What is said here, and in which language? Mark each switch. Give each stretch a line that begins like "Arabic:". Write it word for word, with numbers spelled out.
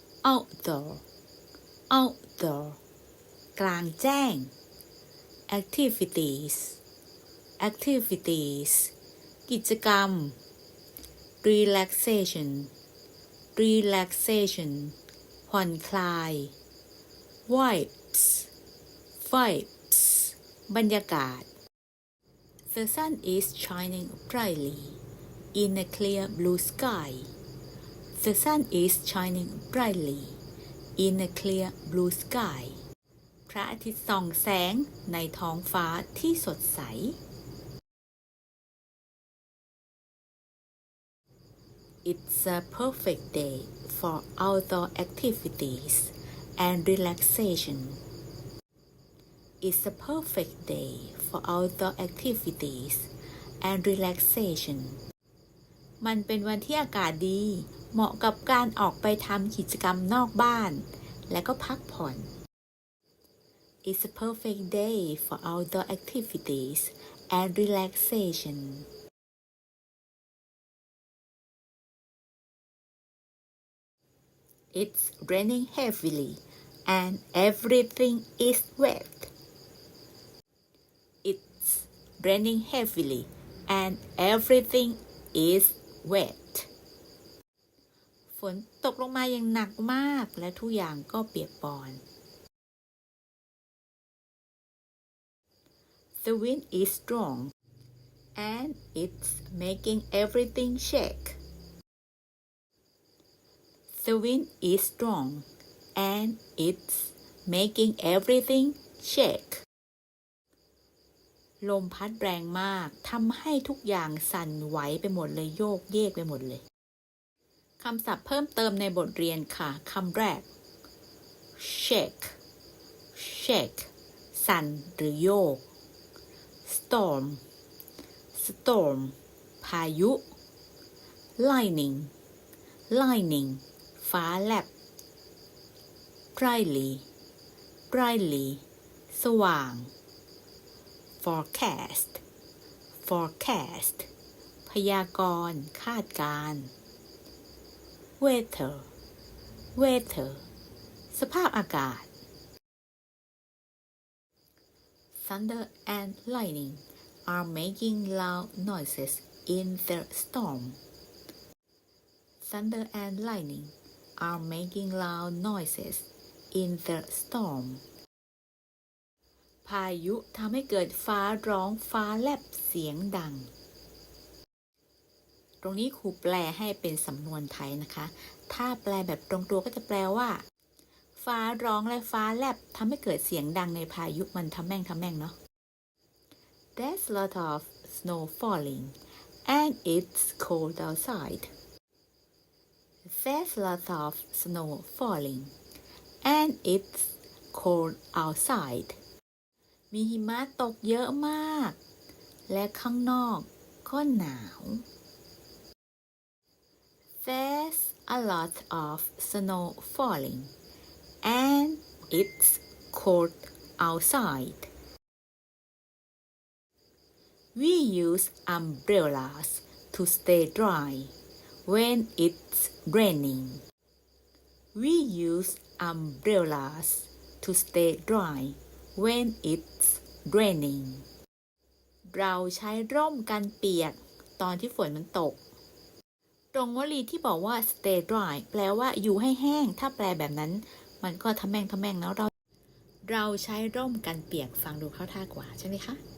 English: outdoor outdoor
Thai: กลางแจ้ง
English: activities activities
Thai: กิจกรรม
English: relaxation relaxation
Thai: ผ่อนคลาย
English: vibes vibes
Thai: บรรยากาศ
English: The sun is shining brightly in a clear blue sky. The sun is shining brightly in a clear blue sky.
Thai: พระอาทิตย์ส่องแสงในท้องฟ้าที่สดใส
English: It's a perfect day for outdoor activities and relaxation. It's a perfect day for outdoor activities and relaxation.
Thai: มันเป็นวันที่อากาศดี เหมาะกับการออกไปทำกิจกรรมนอกบ้าน และก็พักผ่อน
English: It's a perfect day for outdoor activities and relaxation. It's raining heavily and everything is wet. It's raining heavily and everything is wet.
Thai: ฝนตกลงมาอย่างหนักมาก และทุกอย่างก็เปียกปอน
English: The wind is strong and it's making everything shake. The wind is strong and it's making everything shake.
Thai: ลมพัดแรงมากทำให้ทุกอย่างสั่นไหวไปหมดเลยโยกเยกไปหมดเลย คำศัพท์เพิ่มเติมในบทเรียนค่ะคำแรก
English: shake shake
Thai: สั่นหรือโยก
English: storm storm
Thai: พายุ
English: lightning lightning
Thai: ฟ้าแลบ
English: brightly brightly
Thai: สว่าง
English: forecast forecast
Thai: พยากรณ์คาดการณ์
English: weather weather
Thai: สภาพอากาศ
English: Thunder and lightning are making loud noises in the storm. Thunder and lightning are making loud noises in the storm.
Thai: พายุทำให้เกิดฟ้าร้องฟ้าแลบเสียงดัง ตรงนี้ครูแปลให้เป็นสำนวนไทยนะคะ ถ้าแปลแบบตรงตัวก็จะแปลว่า ฟ้าร้องและฟ้าแลบทำให้เกิดเสียงดังในพายุมันทำแม่งทำแม่งเนาะ
English: There's a lot of snow falling and it's cold outside. There's a lot of snow falling and it's cold outside.
Thai: มีหิมะตกเยอะมาก และข้างนอกก็หนาว
English: There's a lot of snow falling and it's cold outside. We use umbrellas to stay dry when it's raining. We use umbrellas to stay dry when it's raining.
Thai: เราใช้ร่มกันเปียกตอนที่ฝนมันตก ตรงวลีที่บอกว่า
English: stay dry
Thai: แปลว่าอยู่ให้แห้ง ถ้าแปลแบบนั้น มันก็ทำแม่งทำแม่งแล้วเรา เราใช้ร่มกันเปียกฟังดูเข้าท่ากว่าใช่ไหมคะ